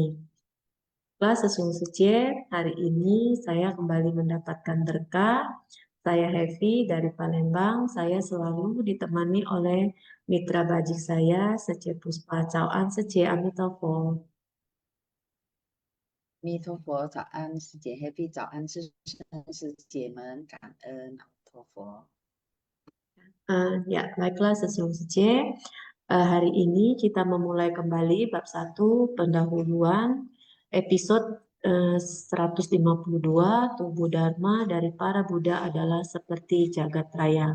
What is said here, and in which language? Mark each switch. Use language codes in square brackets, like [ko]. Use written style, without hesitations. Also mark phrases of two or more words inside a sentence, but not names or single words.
[id] Kelas Sesiong Secie, hari ini saya kembali mendapatkan berkah. Saya Heavy dari Palembang. Saya selalu ditemani oleh mitra bajik saya, Secie Puspa. [zh] 早安 师姐 阿弥陀佛. 弥陀佛，早安，师姐 Happy，早安，师生师姐们，感恩阿弥陀佛。 [id] Ya, baiklah Sesiung Sece. Hari ini kita memulai kembali bab 1 pendahuluan episode 152 tubuh Dharma dari para Buddha adalah seperti jagat raya.